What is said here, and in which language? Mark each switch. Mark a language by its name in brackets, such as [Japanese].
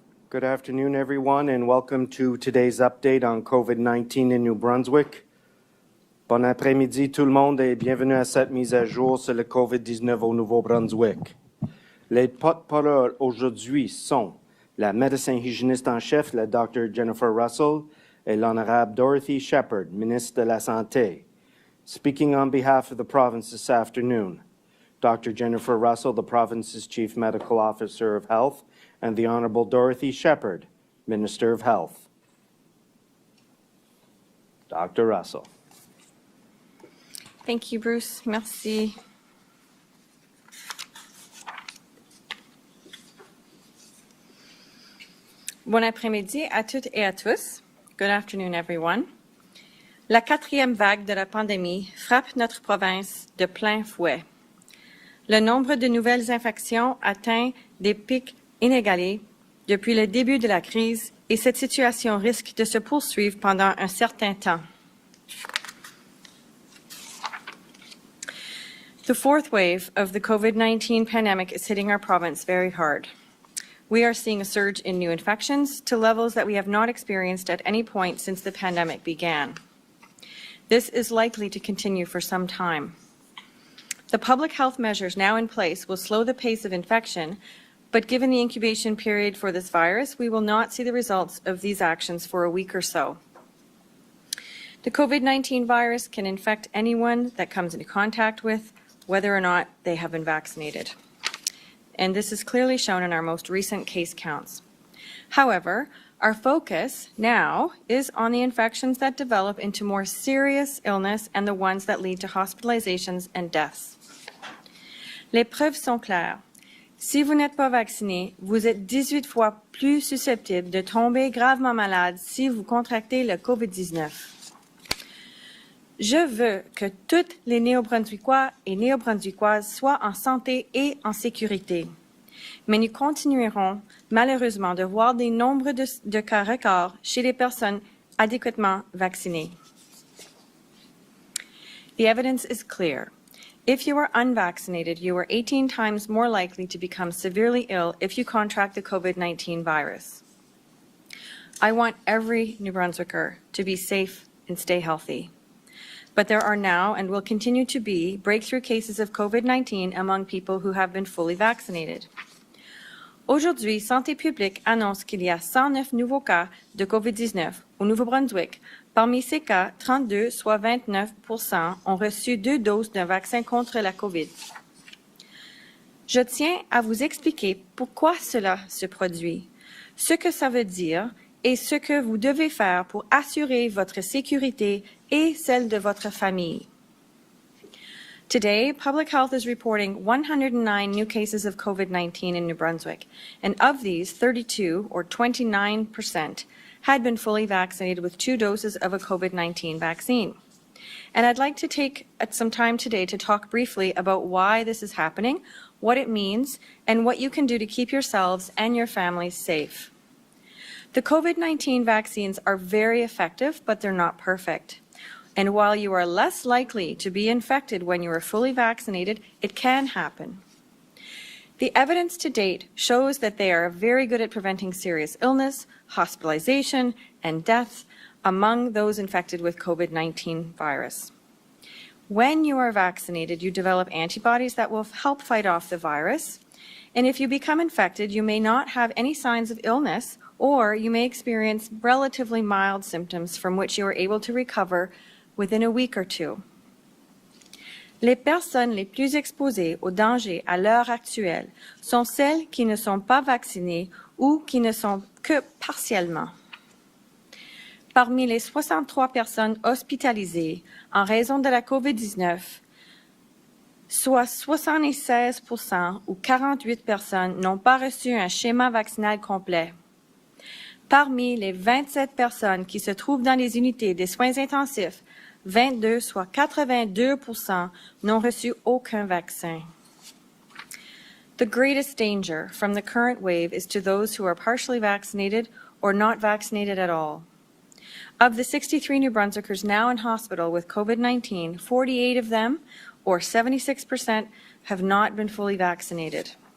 [English] Good afternoon, everyone, and welcome to today's update on COVID-19 in New Brunswick. [French] Bon après-midi tout le monde et bienvenue à cette mise à jour sur le COVID-19 au Nouveau-Brunswick. Les porte-paroles aujourd'hui sont la médecin hygiéniste en chef, la Dr. Jennifer Russell, et l'honorable Dorothy Shephard, ministre de la Santé. [English] Speaking on behalf of the province this afternoon, Dr. Jennifer Russell, the province's Chief Medical Officer of Health, and the Honorable Dorothy Shephard, Minister of Health. Dr. Russell. Thank you, Bruce. Merci. [French] Bon après-midi à toutes et à tous. [English] Good afternoon, everyone. [French] La 4e vague de la pandémie frappe notre province de plein fouet. Le nombre de nouvelles infections atteint des pics inégalés depuis le début de la crise et cette situation risque de se poursuivre pendant un certain temps. [English] The fourth wave of the COVID-19 pandemic is hitting our province very hard. We are seeing a surge in new infections to levels that we have not experienced at any point since the pandemic began. This is likely to continue for some time. The public health measures now in place will slow the pace of infection, but given the incubation period for this virus, we will not see the results of these actions for a week or so. The COVID-19 virus can infect anyone that comes into contact with, whether or not they have been vaccinated. And this is clearly shown in our most recent case counts. However, our focus now is on the infections that develop into more serious illness and the ones that lead to hospitalizations and deaths. [French] Les preuves sont claires. Si vous n'êtes pas vacciné, vous êtes 18 fois plus susceptible de tomber gravement malade si vous contractez le COVID-19. Je veux que toutes les Néo-Brunswickois et Néo-Brunswickoises soient en santé et en sécurité. Mais nous continuerons malheureusement de voir des nombres de cas records chez les personnes adéquatement vaccinées. [English] The evidence is clear. If you are unvaccinated, you are 18 times more likely to become severely ill if you contract the COVID-19 virus. I want every New Brunswicker to be safe and stay healthy. But there are now and will continue to be breakthrough cases of COVID-19 among people who have been fully vaccinated. [French] Aujourd'hui, Santé publique annonce qu'il y a 109 nouveaux cas de COVID-19 au Nouveau-Brunswick. Parmi ces cas, 32, soit 29%, ont reçu 2 doses d'un vaccin contre la COVID. Je tiens à vous expliquer pourquoi cela se produit, ce que ça veut dire et ce que vous devez faire pour assurer votre sécurité et celle de votre famille. [English] Today, Public Health is reporting 109 new cases of COVID-19 in New Brunswick, and of these, 32, or 29%, had been fully vaccinated with 2 doses of a COVID-19 vaccine. And I'd like to take some time today to talk briefly about why this is happening, what it means, and what you can do to keep yourselves and your families safe. The COVID-19 vaccines are very effective, but they're not perfect. And while you are less likely to be infected when you are fully vaccinated, it can happen. The evidence to date shows that they are very good at preventing serious illness, hospitalization, and death among those infected with COVID-19 virus. When you are vaccinated, you develop antibodies that will help fight off the virus. And if you become infected, you may not have any signs of illness, or you may experience relatively mild symptoms from which you are able to recover within a week or 2. [French] Les personnes les plus exposées au danger à l'heure actuelle sont celles qui ne sont pas vaccinées ou qui ne sont que partiellement. Parmi les 63 personnes hospitalisées en raison de la COVID-19, soit 76% ou 48 personnes n'ont pas reçu un schéma vaccinal complet. Parmi les 27 personnes qui se trouvent dans les unités des soins intensifs, 22, soit 82%, n'ont reçu aucun vaccin. [English] The greatest danger from the current wave is to those who are partially vaccinated or not vaccinated at all. Of the 63 New Brunswickers now in hospital with COVID-19, 48 of them, or 76%, have not been fully vaccinated.